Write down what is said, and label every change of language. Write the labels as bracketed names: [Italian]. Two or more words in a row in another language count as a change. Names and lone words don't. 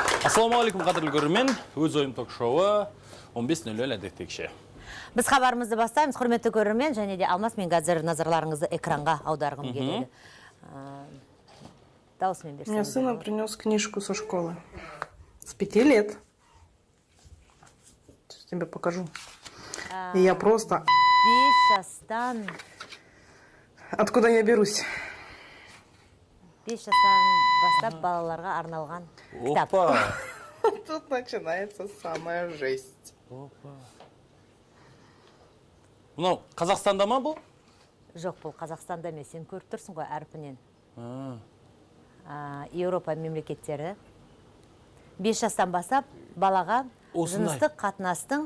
[Kazakh] Ассалаумағалейкум, қадірлі көрермен. Өз ойым ток-шоуы 15:00 әдеттегіше. Біз хабарымызды бастаймыз, құрметті көрермен, және де Алмас, мен қазір назарларыңызды экранға аударғым келеді. Дауысымен берсеңіз. [Russian] Мне сына принес книжку со школы. С 5 лет. Сейчас тебе покажу. И я просто... [Kazakh] 5 жастан... [Russian] Откуда я берусь? [Kazakh] 5 жастан бастап балаларға арналған кітап. Опа! [Russian] Тут начинается самая жесть. Опа! [Kazakh] Мынау Қазақстанда ма бұл? Жоқ, бұл Қазақстанда емес, сен көріп тұрсың ғой әрпінен. Еуропа мемлекеттері 5 жастан бастап балаға жыныстық қатынастың